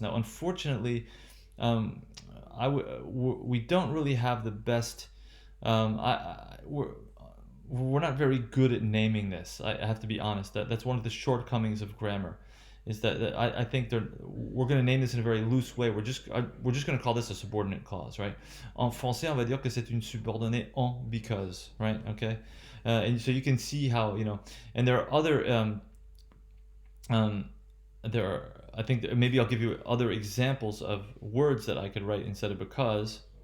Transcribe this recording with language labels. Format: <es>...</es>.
<en>Now, unfortunately, um, we don't really have the best. We're not very good at naming this. I have to be honest. That's one of the shortcomings of grammar, is that I think we're going to name this in a very loose way. We're just going to call this a subordinate clause, right?</en> <fr>En français, on va dire que c'est une subordonnée en because, right?</fr> <en>Okay, and so you can see how and there are other there are. I think that maybe I'll give you other examples of words that I could write instead of because.</en>